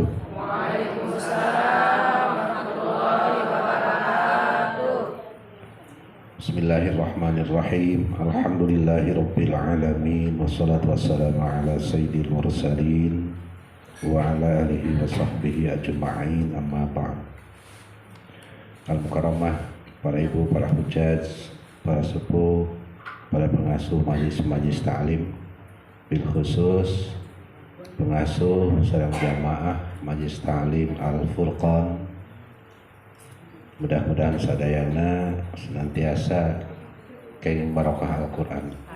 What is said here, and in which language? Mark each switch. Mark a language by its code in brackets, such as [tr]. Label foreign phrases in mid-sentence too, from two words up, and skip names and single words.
[ar] وعليكم السلام ورحمة الله وبركاته. بسم الله الرحمن الرحيم. الحمد لله رب العالمين والصلاة والسلام على سيد المرسلين وعلى آله وصحبه أجمعين، أما بعد. [su] Al-Mukarramah, para ibu, para hujjaj, para sepuh, para pengasuh [ar] مجلس تعليم, بالخصوص [su] pengasuh sareng jamaah Majlis Ta'lim Al-Furqan, mudah-mudahan sadayana senantiasa kenging barokah Al-Quran.